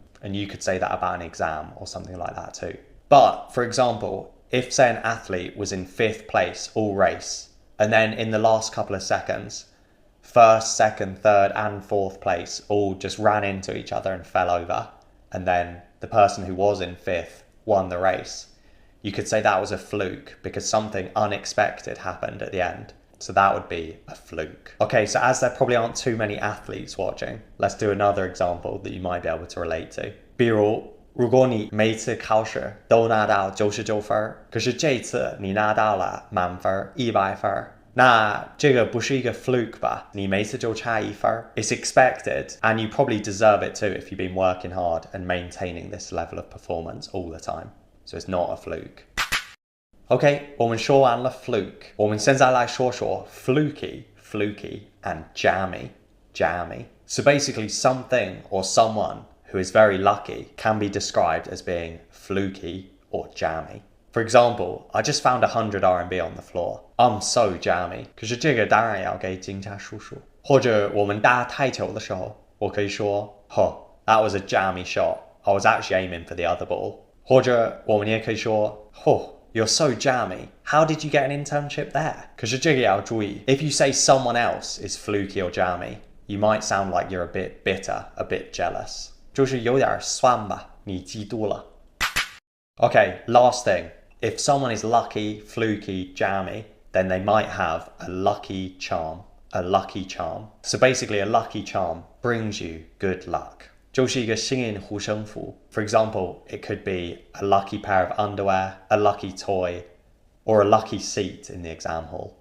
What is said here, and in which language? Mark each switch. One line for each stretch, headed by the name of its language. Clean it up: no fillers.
English: And you could say that about an exam or something like that too. But, for example, if say an athlete was in 5th place all race, and then in the last couple of seconds, 1st, 2nd, 3rd and 4th place all just ran into each other and fell over, and then the person who was in 5th won the race, you could say that was a fluke because something unexpected happened at the end. So that would be a fluke. Okay, so as there probably aren't too many athletes watching, let's do another example that you might be able to relate to.
Chinese: 比如，如果你每次考试都拿到99分，可是这次你拿到了满分100分，那这个不是一个 fluke 吧？你每次就差1分。
English: It's expected, and you probably deserve it too if you've been working hard and maintaining this level of performance all the time. So it's not a fluke.
Chinese: OK, 我们说完了 fluke, 我们现在来说说 fluky, and jammy.
English: So basically something or someone who is very lucky can be described as being fluky or jammy. For example, I just found 100 RMB on the floor. I'm so jammy.
Chinese: 可是这个当然要给警察叔叔。或者我们打台球的时候，我可以说
English: that was a jammy shot. I was actually aiming for the other ball.
Chinese: 或者我们也可以说
English: you're so jammy. How did you get an internship there?
Chinese: 可是这个要注意
English: if you say someone else is fluky or jammy, you might sound like you're a bit bitter, a bit jealous.
Chinese: 就是有点酸吧，你嫉妒了。
English: Okay, last thing. If someone is lucky, fluky, jammy, then they might have a lucky charm. So basically a lucky charm brings you good luck.
Chinese: 就是一个幸运护身符.
English: For example, it could be a lucky pair of underwear, a lucky toy, or a lucky seat in the exam hall.